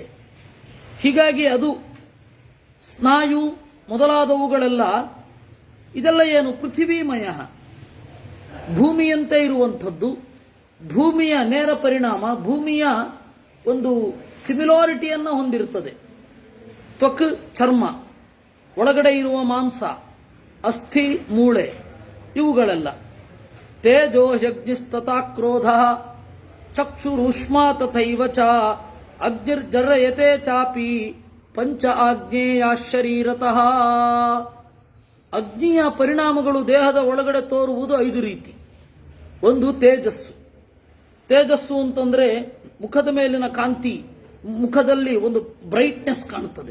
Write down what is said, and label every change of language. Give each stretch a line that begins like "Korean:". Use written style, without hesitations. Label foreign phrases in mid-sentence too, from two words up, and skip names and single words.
Kannada: ಹೀಗಾಗಿ ಅದು ಸ್ನಾಯು ಮೊದಲಾದವುಗಳೆಲ್ಲ, ಇದೆಲ್ಲ ಏನು ಪೃಥ್ವೀಮಯ, ಭೂಮಿಯಂತೆ ಇರುವಂಥದ್ದು. ಭೂಮಿಯ ನೇರ ಪರಿಣಾಮ, ಭೂಮಿಯ ಒಂದು ಸಿಮಿಲಾರಿಟಿಯನ್ನು ಹೊಂದಿರುತ್ತದೆ. ತ್ವಕ್ ಚರ್ಮ, ಒಳಗಡೆ ಇರುವ ಮಾಂಸ, ಅಸ್ಥಿ ಮೂಳೆ, ಇವುಗಳೆಲ್ಲ.
Sanskrit: ತೇಜೋ ಯಜ್ಞಸ್ತತಾ ಕ್ರೋಧ ಚಕ್ಷುರುಷ್ಮಾ ತಥೈವ ಚ ಅಗ್ನಿರ್ಜರಯತೆ ಚಾಪಿ ಪಂಚ ಆಗ್ನೇಯ ಶರೀರತಃ.
Kannada: ಅಗ್ನಿಯ ಪರಿಣಾಮಗಳು ದೇಹದ ಒಳಗಡೆ ತೋರುವುದು 5 ರೀತಿ. ಒಂದು ತೇಜಸ್ಸು. ತೇಜಸ್ಸು ಅಂತಂದ್ರೆ ಮುಖದ ಮೇಲಿನ ಕಾಂತಿ, ಮುಖದಲ್ಲಿ ಒಂದು ಬ್ರೈಟ್ನೆಸ್ ಕಾಣುತ್ತದೆ.